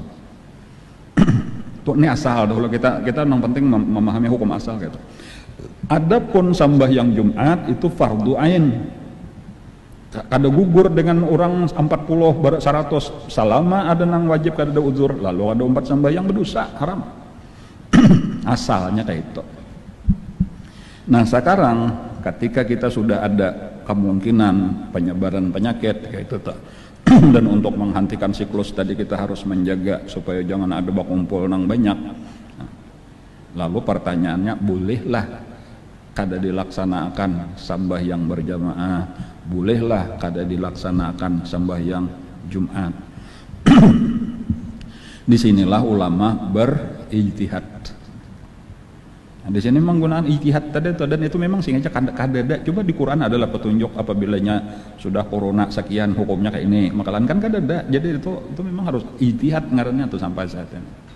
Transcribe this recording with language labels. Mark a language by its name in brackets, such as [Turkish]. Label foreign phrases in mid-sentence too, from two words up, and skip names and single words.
[Banjar] Tuh ini asal dulu kita nang penting memahami hukum asal gitu. [Indonesian] Adapun sembahyang Jumat itu fardu ain. [Banjar] Kada gugur dengan orang 40 100 selama ada nang wajib kada ada uzur, lalu ada 4 sembahyang berdosa haram. Asalnya kayak itu. [Indonesian] Nah sekarang ketika kita sudah ada kemungkinan penyebaran penyakit kayak itu dan untuk menghentikan siklus tadi kita harus menjaga supaya jangan ada bakumpul nang banyak. [Banjar] Lalu pertanyaannya, bolehlah kada dilaksanakan sembahyang berjamaah, bolehlah kada dilaksanakan sembahyang Jumat. [Indonesian] Disinilah ulama berijtihad. [Banjar] Nah, di sini menggunakan ijtihad tadi dan itu memang sehingga kada. Coba di Quran adalah petunjuk apabila sudah corona sekian hukumnya kayak ini, makalan kan kada. Jadi itu memang harus ijtihad ngarannya tuh sampai saat ini.